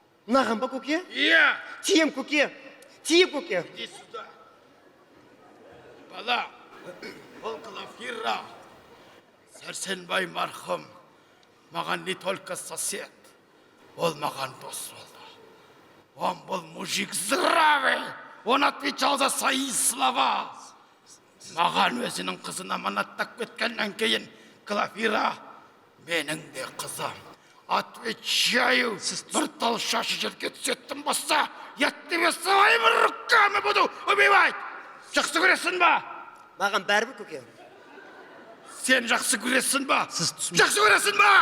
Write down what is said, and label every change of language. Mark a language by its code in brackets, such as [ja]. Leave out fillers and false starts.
[kk] Мынаған ба, көке? Иә. Тием, көке. Тием, көке. [ru] Иди сюда. [kk] Бала, ол Глафира. Сәрсенбай марқұм маған [ru] не только сосед, [kk] ол маған дос болды. [ru] Он был мужик здравый, он отвечал за свои слова. [kk] Маған өзінің қызын аманаттап кеткеннен кейін Глафира менің де қызым. [ru] Отвечаю, [kk] бір тал шашы жерге түсетін болса, [ru] я тебе своими руками буду убивать. [kk] Жақсы көресің ба? Маған бәрібір, көке. Сен жақсы көресің ба? Жақсы көресің ба?